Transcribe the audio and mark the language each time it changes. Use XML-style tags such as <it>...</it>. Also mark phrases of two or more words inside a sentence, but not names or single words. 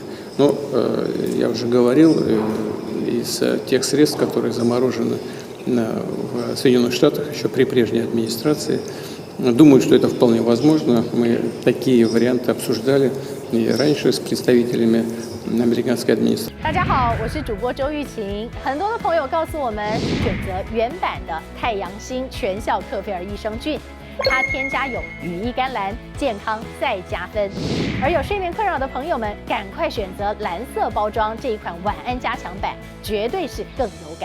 <ru>Но я уже говорил, из тех средств, которые заморожены в Соединенных Штатах еще при прежней администрации, думаю, что это вполне возможно. Мы такие варианты обсуждали и раньше с представителями американской администрации.</ru> <zh>大家好，我是主播周玉琴。很多的朋友告诉我们，选择原版的太阳星全效克菲尔益生菌，它添加有羽衣甘蓝，健康再加分。而有睡眠困扰的朋友们，赶快选择蓝色包装这一款晚安加强版，绝对是更有感。</zh>